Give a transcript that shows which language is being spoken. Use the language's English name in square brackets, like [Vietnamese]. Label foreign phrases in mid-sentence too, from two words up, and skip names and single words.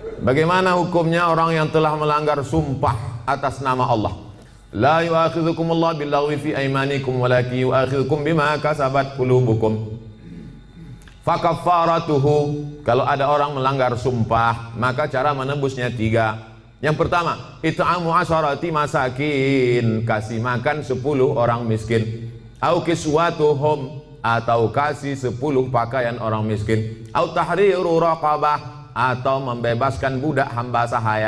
[Indonesian] Bagaimana hukumnya orang yang telah melanggar sumpah atas nama Allah? [Arabic] لا يؤاخذكم الله باللغو في أيمانكم ولكن يؤاخذكم بما كسبت قلوبكم. Fakaffaratuhu, [Indonesian] kalau ada orang melanggar sumpah, maka cara menembusnya 3. Yang pertama, [Arabic] إطعام عشرة مساكين, [Indonesian] kasih makan 10 orang miskin. [Arabic] أو كسوتهم, [Indonesian] atau kasih 10 pakaian orang miskin. [Arabic] أو تحرير رقبة, [Indonesian] atau membebaskan budak hamba sahaya.